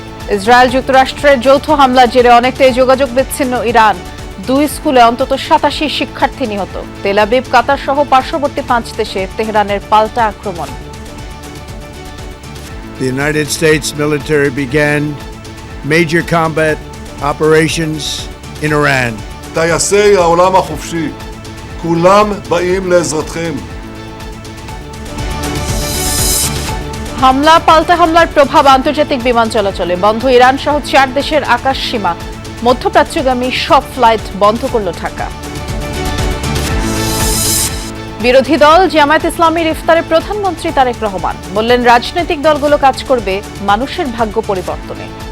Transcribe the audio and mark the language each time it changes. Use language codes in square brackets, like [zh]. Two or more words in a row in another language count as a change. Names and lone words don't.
[bn] ইসরায়েল যুক্তরাষ্ট্রের যৌথ হামলার জেরে অনেকটাই যোগাযোগ বিচ্ছিন্ন ইরান। 2 স্কুলে অন্তত 87 শিক্ষার্থী নিহত। তেল আবিব, কাতার সহ পার্শ্ববর্তী 5 দেশে তেহরানের পাল্টা আক্রমণ। [en] The United States military began major combat operations in Iran. [he] טייסי העולם החופשי, כולם באים לעזרתכם. [bn] হামলা পাল্টা হামলার প্রভাব আন্তর্জাতিক বিমান চলাচলে বন্ধ। ইরান সহ 4 দেশের আকাশ সীমা। মধ্যপ্রাচ্যগামী সব ফ্লাইট বন্ধ করল ঢাকা। বিরোধী দল জামায়াত ইসলামীর ইফতারে প্রধানমন্ত্রী তারেক রহমান বললেন, রাজনৈতিক দলগুলো কাজ করবে মানুষের ভাগ্য পরিবর্তনে।